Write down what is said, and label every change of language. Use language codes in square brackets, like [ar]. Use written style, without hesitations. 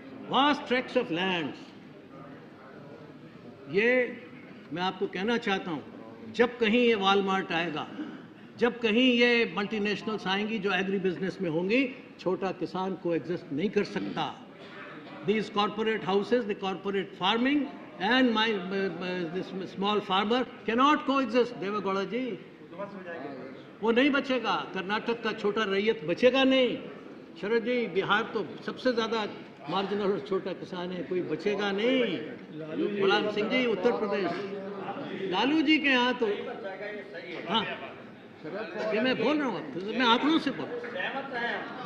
[en] Vast tracts of land. [hi] ये मैं आपको कहना चाहता हूँ, जब कहीं ये वॉलमार्ट आएगा, जब कहीं ये मल्टीनेशनल्स आएंगी जो एग्री बिजनेस में होंगी, छोटा किसान को एग्जिस्ट नहीं कर सकता। [en] These corporate houses, the corporate farming and this small farmer cannot coexist. [hi] Deve Gowda जी, वो नहीं बचेगा। कर्नाटक का छोटा रैयत बचेगा नहीं। शरद जी, बिहार तो सबसे ज्यादा मार्जिनल और छोटा किसान है, कोई बचेगा नहीं। मुलायम सिंह जी, उत्तर प्रदेश, लालू जी के यहाँ तो, हाँ ये मैं बोल रहा हूँ, मैं आंकड़ों से बोल रहा हूँ।